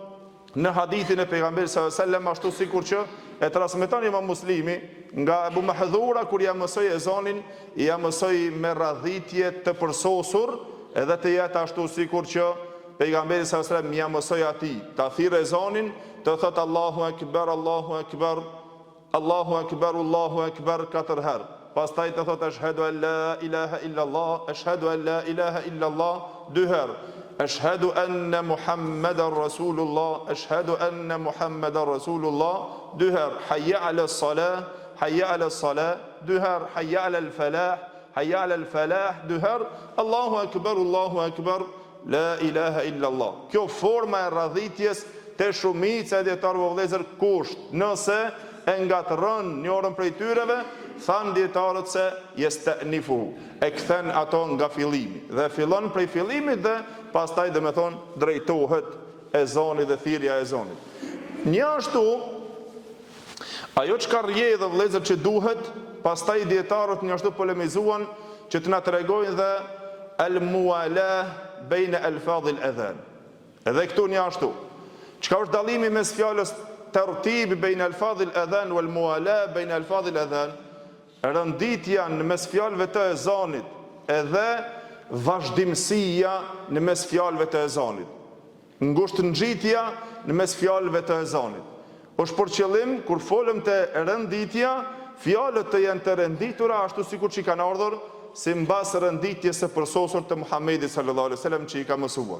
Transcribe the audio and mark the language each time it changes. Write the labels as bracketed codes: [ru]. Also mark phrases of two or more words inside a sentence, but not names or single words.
[sq] në hadithin e pejgamberit [ar] صلى الله عليه وسلم, [sq] ashtu sikur që e transmeton Imam Muslimi nga Ebu Mahdhura kur ja mësoi ezanin, ja mësoi me radhitje të përsosur, edhe të jetë ashtu sikur që pejgamberi [ar] صلى الله عليه وسلم [sq] ja mësoi atij ta thirrë ezanin, të thotë [ar] الله أكبر الله أكبر الله أكبر الله أكبر [sq] 4 herë. Pastaj të thotë [ar] أشهد أن لا إله إلا الله أشهد أن لا إله إلا الله [sq] 2 herë. [ar] أشهد أن محمدا رسول الله أشهد أن محمدا رسول الله [sq] 2 herë. [ar] حي على الصلاة حي على الصلاة [sq] 2 herë. [ar] حي على الفلاح حي على الفلاح [sq] 2 herë. [ar] الله أكبر الله أكبر لا إله إلا الله. [sq] Kjo forma e radhitjes të shumica e dietarëve vëllezër kusht. Nëse e ngatron njërin prej tyreve, thanë dietarët se yastanifu, e kthen ato nga fillimi, dhe fillon prej fillimit dhe pastaj dhe me thonë drejtohet ezanit dhe thirrja e ezanit. Njështu, ajo që ka rjedhë vëllezër që duhet, pastaj dietarët njështu polemizuan që të na tregojnë dhe [ar] الموالاة بين ألفاظ الأذان. [sq] Edhe këtu njështu, Çka është dallimi mes fjalës [ar] الترتيب بين ألفاظ الأذان والموالاة بين ألفاظ الأذان? [sq] Rënditja në mes fjalëve të ezanit edhe vazhdimësia në mes fjalëve të ezanit. Ngushtë-ngjitja në mes fjalëve të ezanit. Është për qëllim, kur folëm të rënditja, fjalët të janë të rënditura ashtu sikur që i kanë ardhur si mbas rënditjes së përsosur të Muhamedit [ar] صلى الله عليه وسلم [sq] që i ka mësuar.